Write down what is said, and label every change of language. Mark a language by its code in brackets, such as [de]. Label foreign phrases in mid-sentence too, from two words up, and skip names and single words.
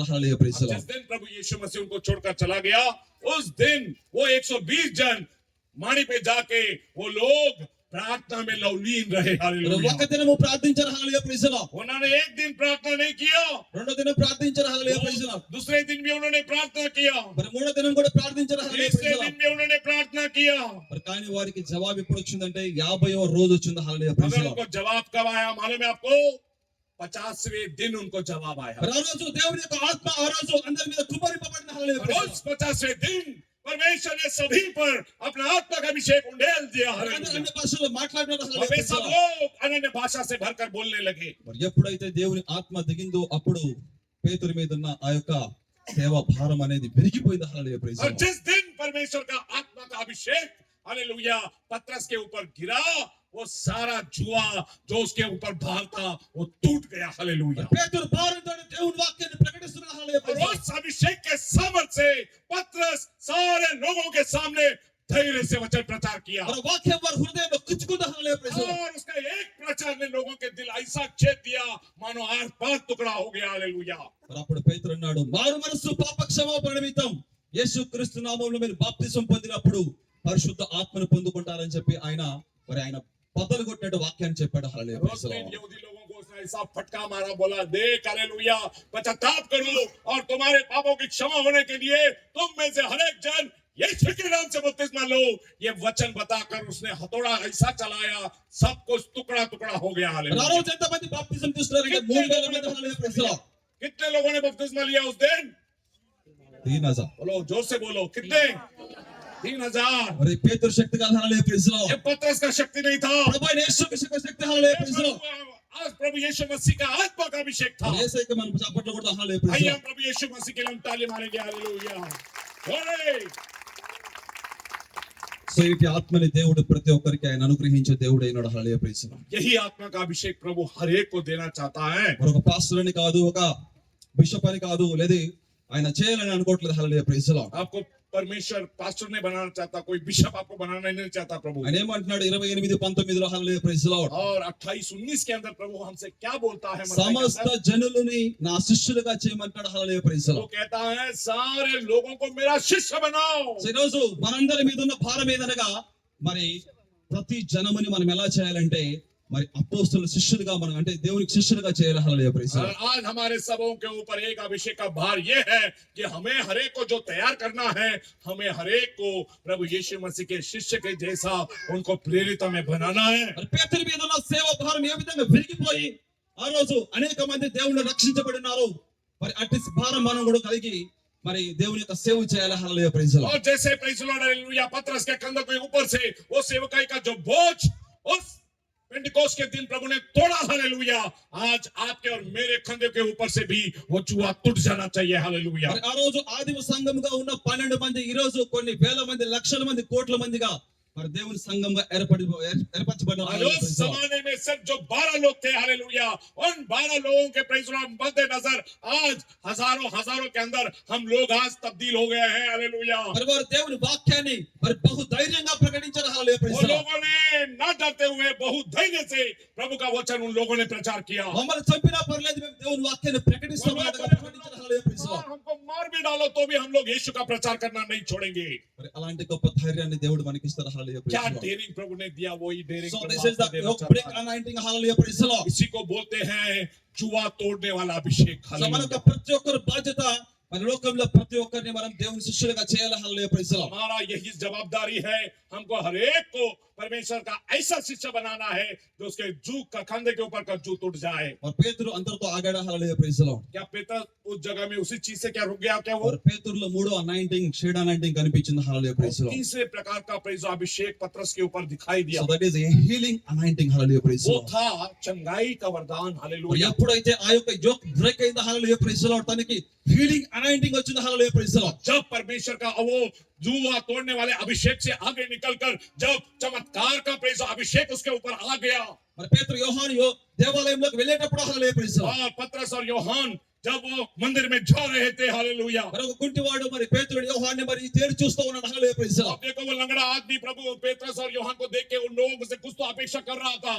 [te] హల్లెలూయా ప్రైజ్ లో [hi] जिस दिन प्रभु यीशु मसीह उनको छोड़कर चला गया उस दिन वो 120 जन माड़ी पे जाके वो लोग प्रार्थना में लवलीन रहे। हालेलुया। [te] ఒక దినము ప్రార్థించారు. హల్లెలూయా ప్రైజ్ లో [hi] उन्होंने एक दिन प्रार्थना नहीं किया, [te] రెండో దినం ప్రార్థించారు. హల్లెలూయా ప్రైజ్ లో [hi] दूसरे दिन भी उन्होंने प्रार्थना किया, [te] మరి మూడో దినం కూడా ప్రార్థించారు. హల్లెలూయా [hi] तीसरे [te] ప్రైజ్ లో [hi] दिन भी उन्होंने प्रार्थना किया, [te] మరి కానీ వారికి జవాబు ఎప్పుడు వచ్చిందంటే 50వ రోజు వచ్చింది. హల్లెలూయా ప్రైజ్ [hi] मगर [te] లో [hi] उनको जवाब कब आया मालूम है आपको? 50वें दिन उनको जवाब आया। [te] మరి ఆ రోజు దేవుని యొక్క ఆత్మ ఆ రోజు అందరి మీద కుమ్మరింపబడిన. హల్లెలూయా [hi] और [te] ప్రైజ్ [hi] उस 50वें दिन परमेश्वर ने सभी पर अपना आत्मा का अभिषेक उंडेल दिया। [te] అందరూ [hi] हालेलुया। [te] అన్ని భాషల్లో మాట్లాడినారు. [hi] और [te] హల్లెలూయా [hi] वे [te] ప్రైజ్ [hi] सब [te] లో [hi] लोग अन्य भाषा से भरकर बोलने लगे। [te] మరి ఎప్పుడైతే దేవుని ఆత్మ దిగిందో అప్పుడు పేతురు మీద ఉన్న ఆ యొక్క సేవ భారం అనేది పెరిగిపోయింది. హల్లెలూయా ప్రైజ్ [hi] और [te] లో [hi] जिस दिन परमेश्वर का आत्मा का अभिषेक हालेलुया पतरस के ऊपर गिरा वो सारा जुआ जो उसके ऊपर भार था वो टूट गया। हालेलुया। [te] పేతురు భారంతో దేవుని వాక్యాన్ని ప్రకటిస్తున్నాడు. హల్లెలూయా [hi] और [te] ప్రైజ్ లో [hi] उस अभिषेक के सामर्थ से पतरस सारे लोगों के सामने धैर्य से वचन प्रचार किया [te] మరి వాక్యం వారి హృదయంలో కుచ్చుకుంది. హల్లెలూయా ప్రైజ్ లో [hi] और उसका एक प्रचार ने लोगों के दिल ऐसा छेद दिया मानो आर पार टुकड़ा हो गया। हालेलुया। [te] మరి అప్పుడు పేతురు అన్నాడు, మారు మనస్సు పాప క్షమాపణ నిమిత్తం యేసుక్రీస్తు నామములో మీరు బాప్తిసం పొందినప్పుడు పరిశుద్ధ ఆత్మను పొందుకుంటారని చెప్పి ఆయన బద్దలు కొట్టినట్టు వాక్యాన్ని చెప్పాడు. హల్లెలూయా [hi] और [te] ప్రైజ్ [hi] उस [te] లో [hi] दिन यहूदी लोगों को उसने ऐसा फटका मारा, बोला देख हालेलुया पश्चाताप करो और तुम्हारे पापों की क्षमा होने के लिए तुम में से हर एक जन यीशु के नाम से बपतिस्मा लो। ये वचन बताकर उसने हथौड़ा ऐसा चलाया सब कुछ टुकड़ा टुकड़ा हो गया। [te] మరి ఆ [hi] हालेलुया। [te] రోజు ఎంతమంది బాప్తిసం తీసుకున్నారంటే 3000 మంది. హల్లెలూయా ప్రైజ్ లో [hi] कितने लोगों ने बपतिस्मा लिया उस दिन? 3000. बोलो जोर से बोलो कितने? 3000। [te] మరి పేతురు శక్తి కాదు. హల్లెలూయా ప్రైజ్ లో [hi] ये पतरस का शक्ति नहीं था, [te] ప్రభు అయిన యేసుక్రీస్తు యొక్క శక్తి. హల్లెలూయా ప్రైజ్ లో [hi] आज प्रभु यीशु मसीह का आत्मा का अभिषेक था। [te] యేసయ్యకి మనం చప్పట్లు కొడతాం. హల్లెలూయా ప్రైజ్ [hi] आइए [te] లో [hi] हम प्रभु यीशु मसीह के लिए हम ताली मारेंगे। हालेलुया। glory। [te] సో ఈ ఆత్మని దేవుడు ప్రతి ఒక్కరికి ఆయన అనుగ్రహించే దేవుడు అయినాడు. హల్లెలూయా ప్రైజ్ లో [hi] यही आत्मा का अभिषेक प्रभु हर एक को देना चाहता है। [te] మరి ఒక పాస్టర్ అని కాదు, ఒక బిషప్ అని కాదు, లేదా ఆయన చేయాలని అనుకోవట్లేదు. హల్లెలూయా ప్రైజ్ లో [hi] आपको परमेश्वर पास्टर नहीं बनाना चाहता, कोई बिशप आपको बनाना नहीं चाहता प्रभु। [te] ఆయన ఏమంటున్నాడు 28:19 లో హల్లెలూయా ప్రైజ్ లో [hi] और 28-19 के अंदर प्रभु हमसे क्या बोलता है? मत्ती के [te] సమస్త [hi] अंदर? [te] జనులని నా శిష్యులుగా చేయమంటాడు. హల్లెలూయా ప్రైజ్ లో [hi] वो कहता है सारे लोगों को मेरा शिष्य बनाओ। [te] సో ఈ రోజు మనందరి మీద ఉన్న భారం ఏదనగా మరి ప్రతి జనముని మనం ఎలా చేయాలంటే మరి అపోస్తలుల శిష్యులుగా మనం అంటే దేవునికి శిష్యులుగా చేయాలి. హల్లెలూయా ప్రైజ్ లో [hi] और आज हमारे सबों के ऊपर एक अभिषेक का भार ये है कि हमें हर एक को जो तैयार करना है, हमें हर एक को प्रभु यीशु मसीह के शिष्य के जैसा उनको प्रेरित में बनाना है। [te] మరి పేతురు మీద ఉన్న సేవ భారం ఏ విధంగా విరిగిపోయి ఆ రోజు అనేక మంది దేవుని రక్షించబడినారు. మరి అట్టి భారం మనం కూడా కలిగి మరి దేవుని యొక్క సేవ చేయాలి. హల్లెలూయా ప్రైజ్ లో [hi] और जैसे [en] praise Lord [hi] हालेलुया पतरस के कंधों के ऊपर से वो सेवकाई का जो बोझ उस पेंटिकोस्ट के दिन प्रभु ने तोड़ा। हालेलुया। आज आपके और मेरे कंधे के ऊपर से भी वो जुआ टूट जाना चाहिए। हालेलुया। [te] మరి ఆ రోజు ఆదిమ సంఘముగా ఉన్న 12 మంది ఈ రోజు కొన్ని వేల మంది, లక్షల మంది, కోట్ల మందిగా మరి దేవుని సంఘంగా ఏర్పరచబడినారు. [hi] आज उस जमाने में सिर्फ जो 12 लोग थे हालेलुया उन 12 लोगों के [en] praise Lord [hi] मद्देनजर आज हजारों के अंदर हम लोग आज तब्दील हो गए हैं। हालेलुया। [te] మరి వారు దేవుని వాక్యాన్ని మరి బహు ధైర్యంగా ప్రకటించారు. హల్లెలూయా [hi] वो [te] ప్రైజ్ లో [hi] लोगों ने न डरते हुए बहुत धैर्य से प्रभु का वचन उन लोगों ने प्रचार किया। [te] మమ్మల్ని చంపినా పర్లేదు, మేము దేవుని వాక్యాన్ని ప్రకటిస్తామని ప్రకటించారు. హల్లెలూయా ప్రైజ్ లో [hi] हमको मार भी डालो तो भी हम लोग यीशु का प्रचार करना नहीं छोड़ेंगे। [te] మరి అలాంటి గొప్ప ధైర్యాన్ని దేవుడు మనకి ఇస్తారు. హల్లెలూయా [hi] क्या [te] ప్రైజ్ లో [hi] डेयरिंग प्रभु ने दिया वही डेयरिंग [te] సో [hi] प्रभु [en] this is the [hi] आपको देना [en] యోక్ [hi] चाहता [en] బ్రేక్ [hi] है। [te] అనాయింటింగ్. హల్లెలూయా ప్రైజ్ లో [hi] इसी को बोलते हैं जुआ तोड़ने वाला अभिषेक। [te] సో మన యొక్క [hi] हालेलुया। [te] ప్రతి ఒక్కరు బాధ్యత మన లోకంలో ప్రతి ఒక్కరిని మనం దేవుని శిష్యులుగా చేయాలి. హల్లెలూయా ప్రైజ్ లో [hi] हमारा यही जवाबदारी है, हमको हर एक को परमेश्वर का ऐसा शिष्य बनाना है जो उसके जू का कंधे के ऊपर का जू टूट जाए। [te] మరి పేతురు అంతటితో ఆగాడా? హల్లెలూయా, [en] praise the Lord. [hi] क्या पीतर उस जगह में उसी चीज से क्या रुक गया क्या वो? [te] మరి పేతురులో మూడో అనాయింటింగ్, [en] shade anointing [te] కనిపించింది. హల్లెలూయా, [en] praise the Lord. [hi] तीसरे प्रकार का प्रेज अभिषेक पत्रस के ऊपर दिखाई दिया। [en] So that is a healing anointing. Hallelujah, praise the [hi] वो [en] లార్డ్. [hi] था चंगाई का वरदान। [te] మరి [hi] हालेलुया। [te] ఎప్పుడైతే ఆ యొక్క [en] yoke break [te] అయిందో, హల్లెలూయా, [en] praise the Lord, [te] తనకి [en] healing anointing [te] వచ్చింది. హల్లెలూయా, [en] praise the Lord. [hi] जब परमेश्वर का वो जुआ तोड़ने वाले अभिषेक से आगे निकलकर जब चमत्कार का प्रेज अभिषेक उसके ऊपर आ गया, [te] మరి పేతురు యోహాను దేవాలయంలోకి వెళ్ళేటప్పుడు, హల్లెలూయా, [en] praise the Lord, [hi] और पतरस और यूहन्ना जब वो मंदिर में जा रहे थे, हालेलुया। [te] మరి ఒక కుంటివాడు మరి పేతురు యోహాన్ని మరి తేరి చూస్తూ ఉన్నాడు. [en] Hallelujah, praise the [hi] अब [en] లార్డ్. [hi] देखो वो लंगड़ा आदमी प्रभु पेत्रस और यूहन्ना को देख के उन लोगों से कुछ तो अपेक्षा कर रहा था।